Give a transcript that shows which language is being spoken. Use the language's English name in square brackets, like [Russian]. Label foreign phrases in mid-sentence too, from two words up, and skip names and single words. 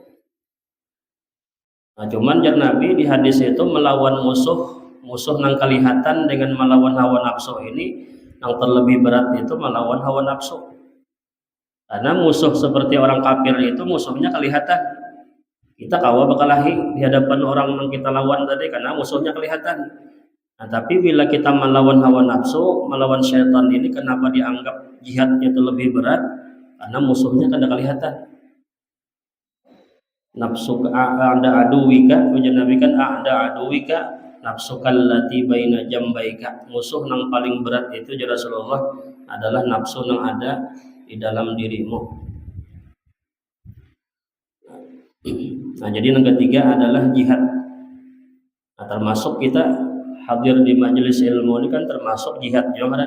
[Banjar] Nah, cuman jar Nabi di hadis itu melawan musuh nang kelihatan dengan melawan hawa nafsu ini, yang terlebih berat itu melawan hawa nafsu. Karena musuh seperti orang kafir itu musuhnya kelihatan. Kita kawa bakalahi di hadapan orang yang kita lawan tadi karena musuhnya kelihatan. Nah, tapi bila kita melawan hawa nafsu, melawan syaitan ini, kenapa dianggap jihadnya itu lebih berat? Karena musuhnya kada kelihatan. [Arabic] نفس أعدى عدوك, [Banjar] ujar Nabi kan [Arabic] أعدى عدوك نفسك التي بين جنبيك. [Banjar] Musuh yang paling berat itu ya Rasulullah adalah nafsu yang ada di dalam dirimu. Nah, jadi yang ketiga adalah jihad. Nah, termasuk kita hadir di majelis ilmu ini kan termasuk jihad juga.